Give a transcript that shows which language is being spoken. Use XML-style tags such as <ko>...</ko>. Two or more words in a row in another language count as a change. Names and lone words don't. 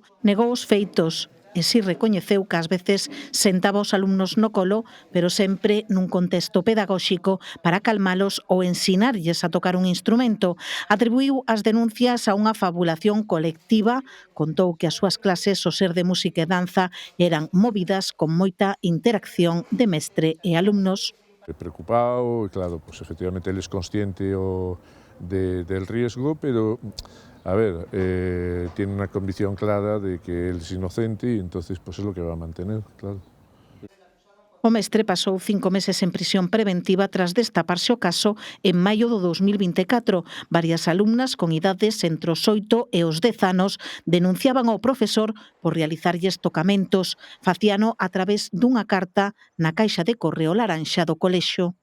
<gl>Negou os feitos e si recoñeceu que ás veces sentaba os alumnos no colo, pero sempre nun contexto pedagóxico para calmalos ou ensinarlles a tocar un instrumento. Atribuiu as denuncias a unha fabulación colectiva, contou que as súas clases, o ser de música e danza, eran movidas con moita interacción de mestre e alumnos.</gl> <es>Preocupado, e claro, pues efectivamente él es consciente del riesgo, pero a ver, tiene una convicción clara de que él es inocente y entonces pues es lo que va a mantener, claro.</es> <gl>O mestre pasou 5 meses en prisión preventiva tras destaparse o caso en maio do 2024. Varias alumnas con idades entre os 8 e os 10 anos denunciaban ao profesor por realizarlles tocamentos. Facíano a través dunha carta na caixa de correo laranxa do colexio.</gl>